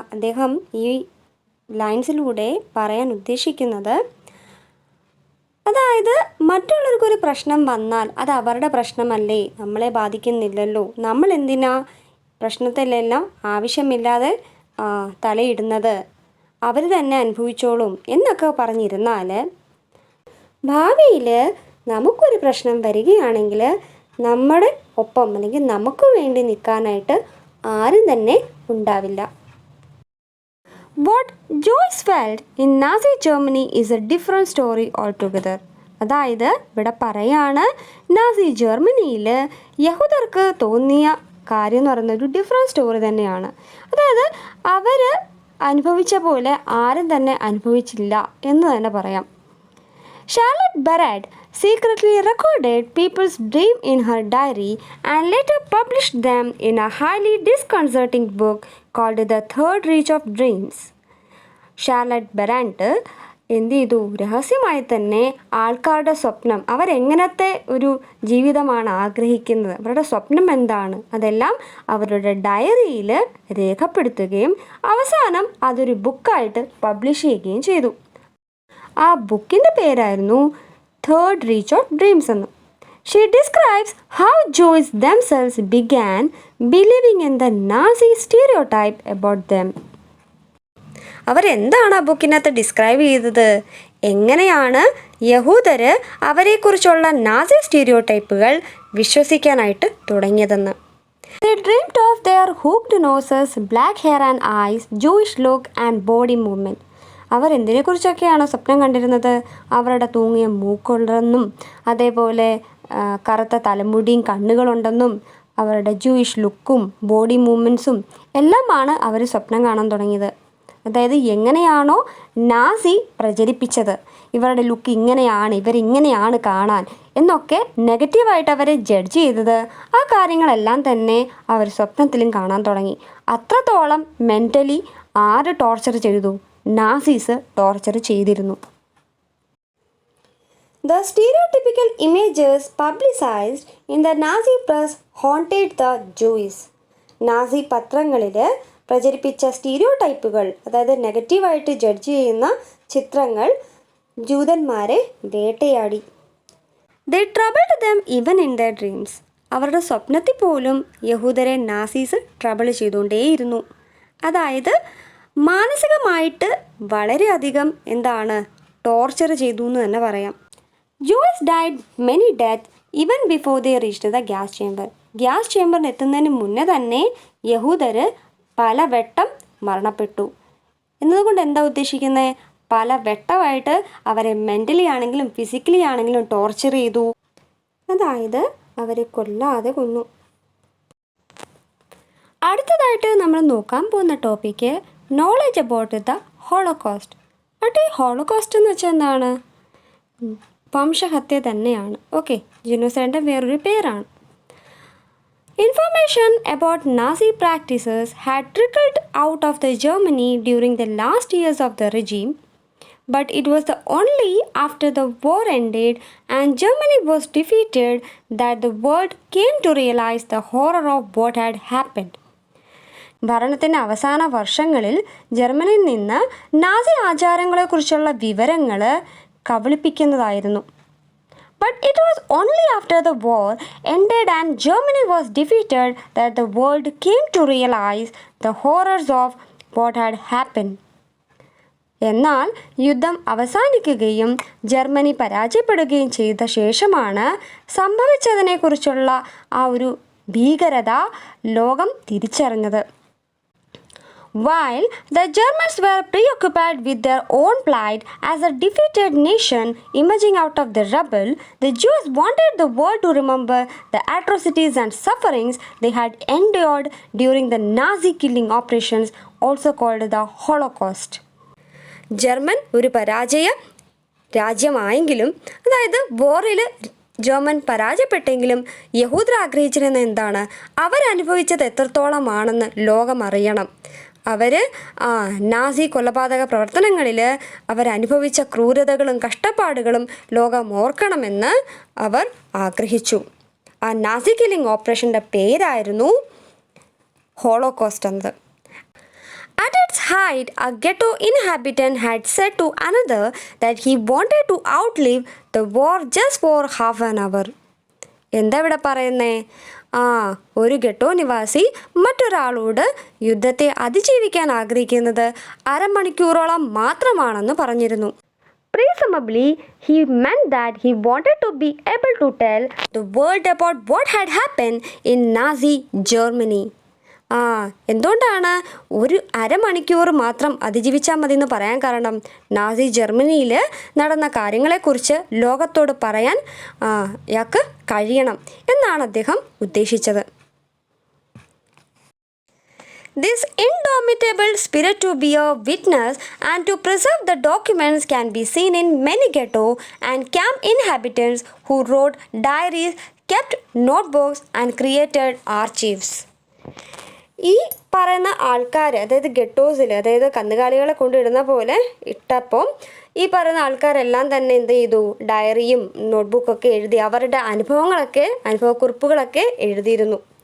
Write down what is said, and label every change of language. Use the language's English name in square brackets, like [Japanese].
[Malayalam] അദ്ദേഹം ഈ ലൈൻസിലൂടെ പറയാൻ ഉദ്ദേശിക്കുന്നത്, അതായത് മറ്റുള്ളവർക്കൊരു പ്രശ്നം വന്നാൽ അത് അവരുടെ പ്രശ്നമല്ലേ, നമ്മളെ ബാധിക്കുന്നില്ലല്ലോ, നമ്മൾ എന്തിനാ പ്രശ്നത്തിലെല്ലാം ആവശ്യമില്ലാതെ തലയിടുന്നത്, അവർ തന്നെ അനുഭവിച്ചോളും എന്നൊക്കെ പറഞ്ഞിരുന്നാൽ ഭാവിയിൽ നമുക്കൊരു പ്രശ്നം വരികയാണെങ്കിൽ നമ്മുടെ ഒപ്പം അല്ലെങ്കിൽ നമുക്ക് വേണ്ടി നിൽക്കാനായിട്ട് ആരും തന്നെ ഉണ്ടാവില്ല. [English] What Joyce felt in Nazi Germany is a different story altogether. [Malayalam] അതായത് ഇവിടെ പറയാണ്, നാസി ജർമ്മനിയിൽ യഹൂദർക്ക് തോന്നിയ കാര്യം എന്ന് പറയുന്നത് ഒരു ഡിഫറെൻറ്റ് സ്റ്റോറി തന്നെയാണ്. അതായത് അവർ അനുഭവിച്ച പോലെ ആരും തന്നെ അനുഭവിച്ചില്ല എന്ന് തന്നെ പറയാം. [English] Charlotte Beradt secretly recorded people's dream in her diary and later published them in a highly disconcerting book called The Third Reach of Dreams. [Malayalam] Charlotte ബെറാഡ് എന്ത് ചെയ്തു, രഹസ്യമായി തന്നെ ആൾക്കാരുടെ സ്വപ്നം, അവരെങ്ങനത്തെ ഒരു ജീവിതമാണ് ആഗ്രഹിക്കുന്നത്, അവരുടെ സ്വപ്നം എന്താണ്, അതെല്ലാം അവരുടെ ഡയറിയിൽ രേഖപ്പെടുത്തുകയും അവസാനം അതൊരു ബുക്കായിട്ട് പബ്ലിഷ് ചെയ്യുകയും ചെയ്തു. ആ ബുക്കിൻ്റെ പേരായിരുന്നു Third Reach of Dreams എന്ന്. [English] She describes how Jews themselves began believing in the Nazi stereotype about them. [Malayalam] അവരെന്താണ് ആ ബുക്കിനകത്ത് ഡിസ്ക്രൈബ് ചെയ്തത്, എങ്ങനെയാണ് യഹൂദർ അവരെക്കുറിച്ചുള്ള Nazi സ്റ്റീരിയോടൈപ്പുകൾ വിശ്വസിക്കാനായിട്ട് തുടങ്ങിയതെന്ന്. [English] They dreamed of their hooked noses, black hair and eyes, Jewish look and body movement. [Malayalam] അവരെന്തിനെക്കുറിച്ചൊക്കെയാണ് സ്വപ്നം കണ്ടിരുന്നത്, അവരുടെ തൂങ്ങിയ മൂക്കുണ്ടെന്നും അതേപോലെ കറുത്ത തലമുടിയും കണ്ണുകളുണ്ടെന്നും അവരുടെ ജൂയിഷ് ലുക്കും ബോഡി മൂവ്മെൻറ്റ്സും എല്ലാമാണ് അവർ സ്വപ്നം കാണാൻ തുടങ്ങിയത്. അതായത് എങ്ങനെയാണോ നാസി പ്രചരിപ്പിച്ചത്, ഇവരുടെ ലുക്ക് ഇങ്ങനെയാണ്, ഇവരിങ്ങനെയാണ് കാണാൻ എന്നൊക്കെ നെഗറ്റീവായിട്ട് അവരെ ജഡ്ജ് ചെയ്തത്, ആ കാര്യങ്ങളെല്ലാം തന്നെ അവർ സ്വപ്നത്തിലും കാണാൻ തുടങ്ങി. അത്രത്തോളം മെൻ്റലി ആര് ടോർച്ചർ ചെയ്തു, നാസീസ് ടോർച്ചർ ചെയ്തിരുന്നു. [English] The stereotypical images publicized in the Nazi press haunted the Jews. [Malayalam] Nazi പത്രങ്ങളിൽ പ്രചരിപ്പിച്ച സ്റ്റീരിയോടൈപ്പുകൾ, അതായത് നെഗറ്റീവായിട്ട് ജഡ്ജ് ചെയ്യുന്ന ചിത്രങ്ങൾ ജൂതന്മാരെ വേട്ടയാടി. [English] They troubled them even in their dreams. [Malayalam] അവരുടെ സ്വപ്നത്തിൽ പോലും യഹൂദരെ നാസീസ് ട്രബിൾ ചെയ്തുകൊണ്ടേയിരുന്നു. അതായത് മാനസികമായിട്ട് വളരെയധികം ടോർച്ചർ ചെയ്തു എന്ന് തന്നെ പറയാം. [English] Jews died many deaths even before they reached the gas chamber. [Malayalam] Gas ചേമ്പറിന് എത്തുന്നതിന് മുന്നേ തന്നെ യഹൂദർ പലവട്ടം മരണപ്പെട്ടു. എന്നതുകൊണ്ട് എന്താ ഉദ്ദേശിക്കുന്നത്? പലവട്ടമായിട്ട് അവരെ മെൻ്റലി ആണെങ്കിലും ഫിസിക്കലി ആണെങ്കിലും ടോർച്ചർ ചെയ്തു. അതായത് അവരെ കൊല്ലാതെ കൊന്നു. അടുത്തതായിട്ട് നമ്മൾ നോക്കാൻ പോകുന്ന topic [English] Knowledge about the Holocaust. [Malayalam] ഈ ഹോളോകോസ്റ്റ് എന്ന് വെച്ചാൽ എന്താണ്? വംശഹത്യ തന്നെയാണ്. ഓക്കെ, ജനോസൈഡിൻ്റെ വേറൊരു പേരാണ്. [English] Information about Nazi practices had trickled out of the Germany during the last years of the regime, but it was the only after the war ended and Germany was defeated that the world came to realize the horror of what had happened. [Malayalam] ഭരണത്തിൻ്റെ അവസാന വർഷങ്ങളിൽ ജർമ്മനിയിൽ നിന്ന് Nazi ആചാരങ്ങളെക്കുറിച്ചുള്ള വിവരങ്ങൾ കബളിപ്പിക്കുന്നതായിരുന്നു. [English] But it was only after the war ended and Germany was defeated that the world came to realize the horrors of what had happened. [Malayalam] എന്നാൽ യുദ്ധം അവസാനിക്കുകയും Germany പരാജയപ്പെടുകയും ചെയ്ത ശേഷമാണ് സംഭവിച്ചതിനെക്കുറിച്ചുള്ള ആ ഒരു ഭീകരത ലോകം തിരിച്ചറിഞ്ഞത്. [English] While the Germans were preoccupied with their own plight as a defeated nation emerging out of the rubble, the Jews wanted the world to remember the atrocities and sufferings they had endured during the Nazi killing operations, also called the Holocaust. [Malayalam] German ഒരു പരാജയ രാജ്യമായെങ്കിലും, അതായത് വോറിൽ German പരാജയപ്പെട്ടെങ്കിലും യഹൂദർ ആഗ്രഹിച്ചിരുന്നത് എന്താണ്? അവരനുഭവിച്ചത് എത്രത്തോളമാണെന്ന് ലോകം അറിയണം. അവർ Nazi കൊലപാതക പ്രവർത്തനങ്ങളിൽ അവരനുഭവിച്ച ക്രൂരതകളും കഷ്ടപ്പാടുകളും ലോകം ഓർക്കണമെന്ന് അവർ ആഗ്രഹിച്ചു. ആ നാസി കില്ലിംഗ് ഓപ്പറേഷൻ്റെ പേരായിരുന്നു ഹോളോകോസ്റ്റ് എന്നത്. [English] At its height, a ghetto inhabitant had said to another that he wanted to outlive the war just for half an hour. [Malayalam] എന്താ ഇവിടെ പറയുന്നേ? ഒരു ഗെട്ടോ നിവാസി മറ്റൊരാളോട് യുദ്ധത്തെ അതിജീവിക്കാൻ ആഗ്രഹിക്കുന്നത് അരമണിക്കൂറോളം മാത്രമാണെന്ന് പറഞ്ഞിരുന്നു. [English] Presumably, he meant that he wanted to be able to tell the world about what had happened in Nazi Germany. [Malayalam] എന്തുകൊണ്ടാണ് ഒരു അരമണിക്കൂർ മാത്രം അതിജീവിച്ചാൽ മതി എന്ന് പറയാൻ കാരണം? നാസി ജർമ്മനിയിൽ നടന്ന കാര്യങ്ങളെക്കുറിച്ച് ലോകത്തോട് പറയാൻ ഇയാൾക്ക് കഴിയണം എന്നാണ് അദ്ദേഹം ഉദ്ദേശിച്ചത്. [English] This indomitable spirit to be a witness and to preserve the documents can be seen in many ghetto and camp inhabitants who wrote diaries, kept notebooks and created archives. [Malayalam] ഈ പറയുന്ന ആൾക്കാർ, അതായത് ഗെട്ടോസിൽ, അതായത് കന്നുകാലികളെ കൊണ്ടിടുന്ന പോലെ ഇട്ടപ്പോൾ ഈ പറയുന്ന ആൾക്കാരെല്ലാം തന്നെ എന്ത് ചെയ്തു? ഡയറിയും നോട്ട്ബുക്കൊക്കെ എഴുതി അവരുടെ അനുഭവക്കുറിപ്പുകളൊക്കെ എഴുതിയിരുന്നു.